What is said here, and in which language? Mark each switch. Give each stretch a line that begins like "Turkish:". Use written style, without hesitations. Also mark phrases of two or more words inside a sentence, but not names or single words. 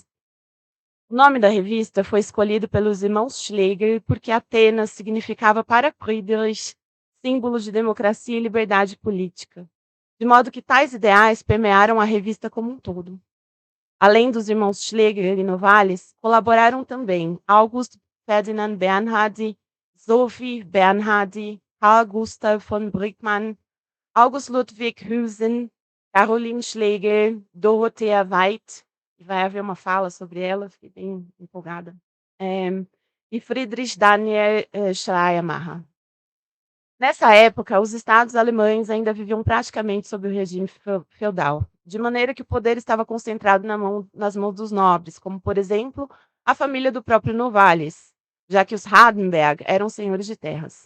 Portuguese: O nome da revista foi escolhido pelos irmãos Schlegel porque Atenas significava para Friedrich símbolo de democracia e liberdade política, de modo que tais ideais permearam a revista como um todo. Além dos irmãos Schlegel e Novalis, colaboraram também August Ferdinand Bernhardi, Sophie Bernhardi, Carl Gustav von Brinkmann, August Ludwig Hüsen, Caroline Schlegel, Dorothea Veit, e vai haver uma fala sobre ela, fiquei bem empolgada, e Friedrich Daniel Schleiermacher. Nessa época, os estados alemães ainda viviam praticamente sob o regime feudal, de maneira que o poder estava concentrado nas mãos dos nobres, como, por exemplo, a família do próprio Novalis, já que os Hardenberg eram senhores de terras.